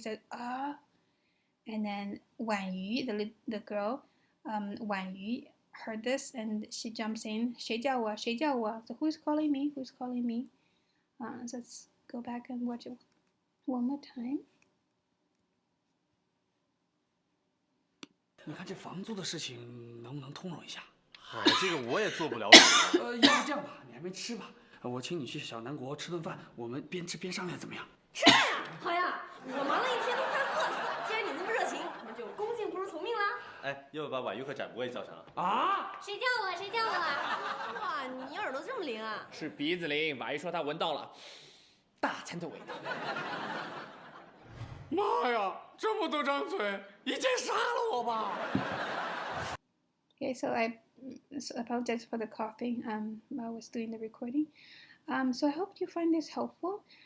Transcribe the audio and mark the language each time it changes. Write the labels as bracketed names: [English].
[English] He said, and then 婉瑜 the girl 婉瑜 heard this and she jumps in. [Chinese] 谁叫我 [English] So who's calling me? So let's go back and watch it one more time. [Chinese] 你看这房租的事情能不能通融一下？嗨，这个我也做不了主啊。要不这样吧，你还没吃吧？我请你去小南国吃顿饭，我们边吃边商量，怎么样？是呀，好呀，我忙了一天都快饿死了。既然你这么热情，那就恭敬不如从命啦。哎，要不把婉玉和展博也叫上啊？啊？谁叫我？谁叫我了？哇，你耳朵这么灵啊！是鼻子灵，婉玉说她闻到了大餐的味道。妈呀，这么多张嘴，一剑杀了我吧！ [English] Okay, so I apologize for the coughing while I was doing the recording. So I hope you find this helpful.